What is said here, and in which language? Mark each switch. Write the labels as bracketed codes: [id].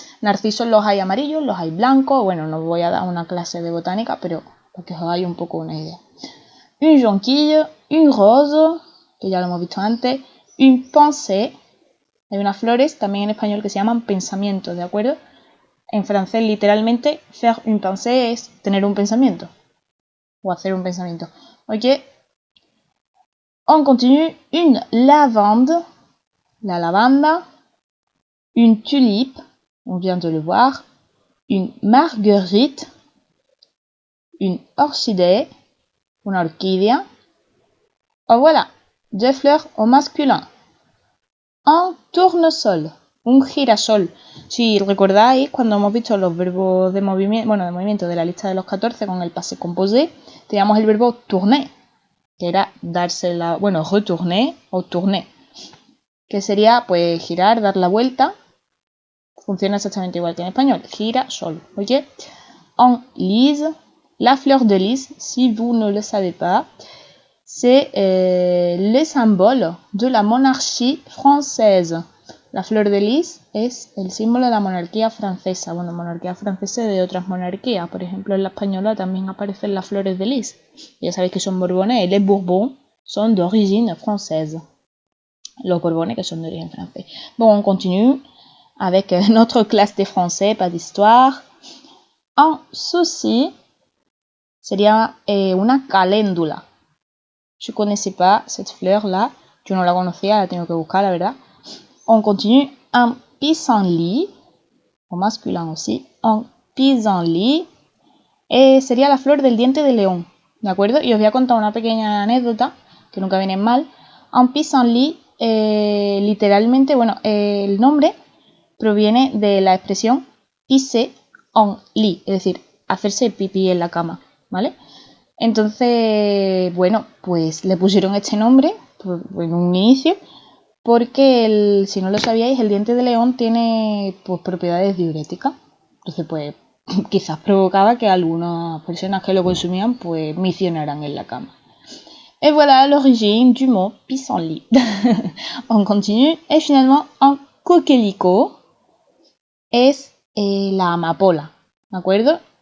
[es] Narcisos los hay amarillos, los hay blancos, bueno, no voy a dar una clase de botánica, pero para que os hagáis un poco una idea. [fr] Une jonquille, une rose, que ya lo hemos visto antes, une pensée. [es] Hay unas flores también en español que se llaman pensamientos, ¿de acuerdo? En francés, literalmente, faire une pensée es tener un pensamiento. O hacer un pensamiento. [fr] Ok. On continue. Une lavande. La lavanda. Une tulipe. On vient de le voir. Une marguerite. Une orchidée. Una orquídea. Oh, voilà. Deux fleurs au masculin. Un tournesol. Un girasol. [es] Si recordáis, cuando hemos visto los verbos de movimiento de la lista de los 14 con el passé composé, teníamos el verbo tourner, que era retourner o tourner, que sería pues girar, dar la vuelta. Funciona exactamente igual que en español. Girasol, ¿ok? [fr] En lys, la fleur de lys, si vous ne le savez pas, c'est le symbole de la monarchie française. [es] La flor de lis es el símbolo de la monarquía francesa. Bueno, monarquía francesa y de otras monarquías. Por ejemplo, en la española también aparecen las flores de lis. Ya sabéis que son borbones y [fr] les bourbons son d'origine française. [es] Los borbones que son de origen francés. [fr] Bon, on continue avec notre classe de français, pas d'histoire. [es] Un souci sería una caléndula. [fr] Je connaissais pas cette fleur-là. [es] Yo no la conocía, la tengo que buscar, la verdad. [fr] On continue. Un pissenlit, au masculin aussi. [es] Un pissenlit sería la flor del diente de león, ¿de acuerdo? Y os voy a contar una pequeña anécdota, que nunca viene mal. Un pissenlit, literalmente, el nombre proviene de la expresión pisser en lit, es decir, hacerse pipí en la cama, ¿vale? Entonces, pues le pusieron este nombre en un inicio porque, si no lo sabíais, el diente de león tiene pues, propiedades diuréticas. Entonces, pues quizás provocaba que algunas personas que lo consumían pues misionaran en la cama. [fr] Et voilà l'origine du mot pissenlit. On continue. Et finalement, [es] un coquelicot es la amapola, ¿de acuerdo?